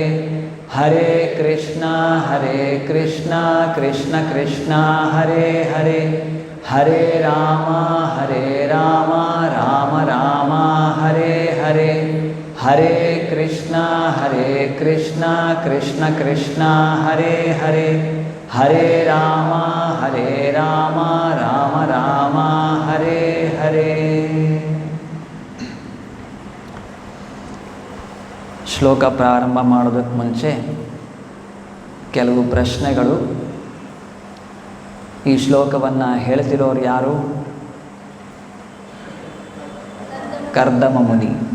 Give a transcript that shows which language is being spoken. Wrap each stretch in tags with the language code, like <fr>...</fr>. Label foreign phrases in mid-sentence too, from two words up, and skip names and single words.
<sa>ಹರೇ ಕೃಷ್ಣ ಕೃಷ್ಣ ಕೃಷ್ಣ ಹರೇ ಹರೇ, ಹರೇ ರಾಮ ರಾಮ ರಾಮ ಹರೇ ಹರೇ. ಹರೇ ಕೃಷ್ಣ ಕೃಷ್ಣ ಕೃಷ್ಣ ಹರೇ ಹರೇ, ಹರೇ ರಾಮ ರಾಮ ರಾಮ ಹರೇ ಹರೇ.</sa> <kn>ಶ್ಲೋಕ ಪ್ರಾರಂಭ ಮಾಡೋದಕ್ಕೆ ಮುಂಚೆ ಕೆಲವು ಪ್ರಶ್ನೆಗಳು. ಈ ಶ್ಲೋಕವನ್ನು ಹೇಳ್ತಿರೋರು ಯಾರು? ಕರ್ದಮ ಮುನಿ.</kn>